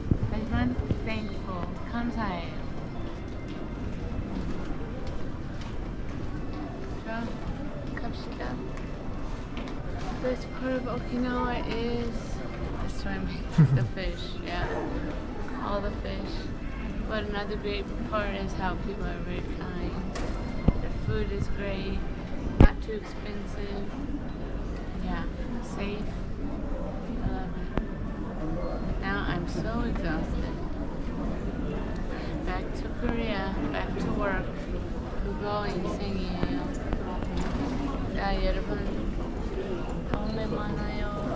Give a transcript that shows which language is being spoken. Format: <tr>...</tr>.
<ko>하지만 thankful, 감사해요. 자, 갑시다.</ko> <en>This part of Okinawa is swimming. The fish, yeah. All the fish. But another great part is how people are very kind. Their food is great, not too expensive. Yeah, safe. I love it. Now I'm so exhausted. Back to Korea, back to work.</en> <ko>그거 인생이에요. 자, 여러분 다음에 만나요.</ko>